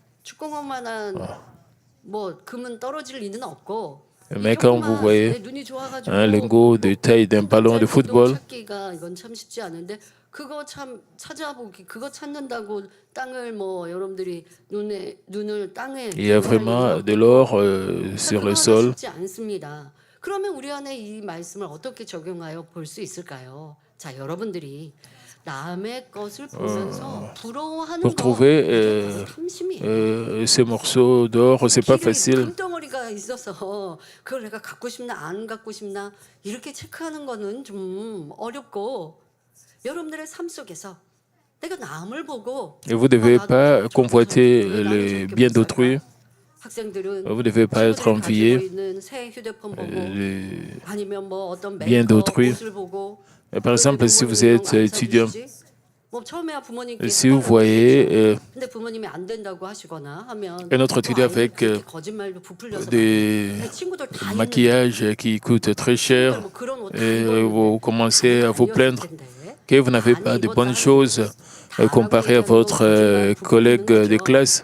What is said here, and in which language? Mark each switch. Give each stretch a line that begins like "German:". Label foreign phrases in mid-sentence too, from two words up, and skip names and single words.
French: Mais quand vous voyez un lingot de taille d'un ballon de football, il y a vraiment de l'or sur le sol.
Korean: 그러면 우리 안에 이 말씀을 어떻게 적용하여 볼 수 있을까요? 자, 여러분들이 남의 것을 보면서 부러워하는
French: Pour trouver ces morceaux d'or, c'est pas facile.
Korean: 금덩어리가 있어서 그걸 내가 갖고 싶나 안 갖고 싶나 이렇게 체크하는 거는 좀 어렵고 여러분들의 삶 속에서 내가 남을 보고
French: Et vous ne devez pas convoiter les biens d'autrui. Vous ne devez pas être envié bien d'autrui. Par exemple, si vous êtes étudiant, si vous voyez un autre étudiant avec des maquillages qui coûtent très cher, et vous commencez à vous plaindre que vous n'avez pas de bonnes choses comparées à votre collègue de classe.